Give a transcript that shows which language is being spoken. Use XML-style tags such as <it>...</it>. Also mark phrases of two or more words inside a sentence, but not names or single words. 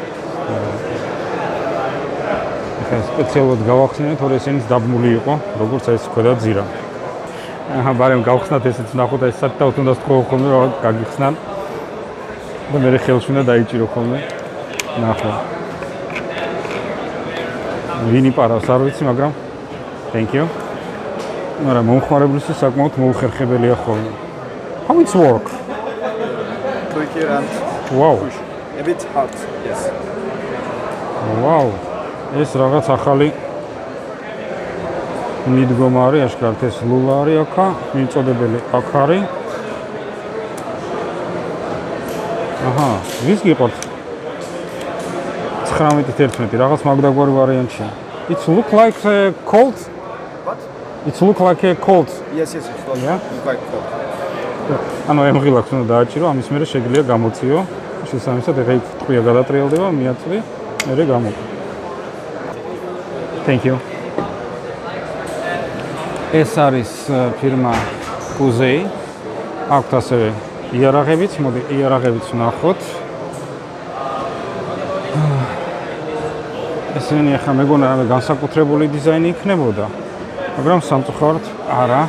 <ka>ეხლა სპეციალურად გავახსენეთ, რომ ესენიც დაბმული იყო, როგორც ეს ქვედა ძირა. აჰა, ბარემ გავხსნათ ესეც ნახოთ, ეს საერთოდ უნდა თქვა ხოლმე, რომ გაგიხსნან. და მე ხელში უნდა დაიჭირო ხოლმე. ნახო. ვინი პარავს არ ვიცი, მაგრამ</ka> <en>thank you.</en> <ka>მაგრამ მომხმარებლისთვის საკმაოდ მოუხერხებელია ხოლმე.</ka> <en>How it's work? Click here and Wow. push. A bit hard, yes. Wow.</en> <ka>ეს რაღაც ახალი მიდგომა არის, აშკარად ეს ლულა არის აქა, მიწოდებელი აქ არის. აჰა, ვის გიყოთ? 19-11 რაღაც მაგდაგვარი ვარიანტია.</ka> <en>It's look like cold. What? It's look like a cold. Yes, yes, it's not Yeah? quite cold.</en> <ka>ანუ ემღილაკს უნდა დააჭირო, ამის მერე შეგიძლია გამოციო. შესაბამისად, ეხა იქ ტყვია გადატრიალდება, მიაწვი, მერე გამოყო.</ka> <en>Thank you.</en> <ka>ეს არის ფირმა Kuzei. აქვთ ასევე იარაღებიც, მოდი იარაღებიც ვნახოთ. ესენი ახლა მეგონა რამე განსაკუთრებული დიზაინი იქნებოდა, მაგრამ სამწუხაროდ არა.</ka>